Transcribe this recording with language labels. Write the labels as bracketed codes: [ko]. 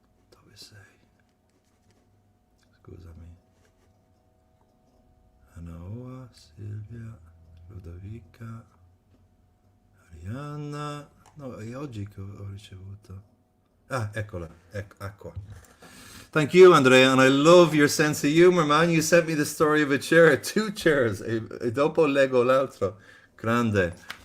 [it] Dove sei? Scusami. Anaoa, Silvia, Ludovica, Arianna. No, è oggi che ho ricevuto. Ah, eccola, ecco. [en] Thank you, Andrea, and I love your sense of humor, man. You sent me the story of a chair, 2 chairs, [it] e dopo leggo l'altro. Grande.